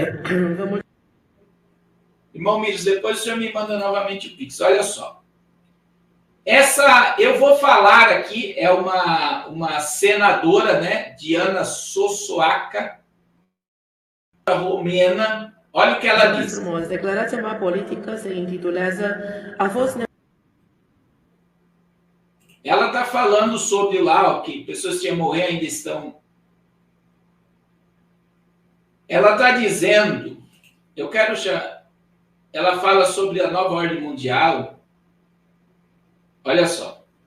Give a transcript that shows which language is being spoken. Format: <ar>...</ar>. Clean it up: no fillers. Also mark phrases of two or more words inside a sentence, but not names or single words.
<pt>Irmão Miros, depois o senhor me manda novamente o Pix. Olha só. Eu vou falar aqui, é uma senadora, né? Diana Sosoaca, romena. Olha o que ela diz.</pt> <ro>Declarația mea politică se intitulează A fost...</ro> <pt>Ela está falando sobre lá, ó, que pessoas que iam morrer ainda estão... Ela está dizendo, ela fala sobre a nova ordem mundial. Olha só.</pt>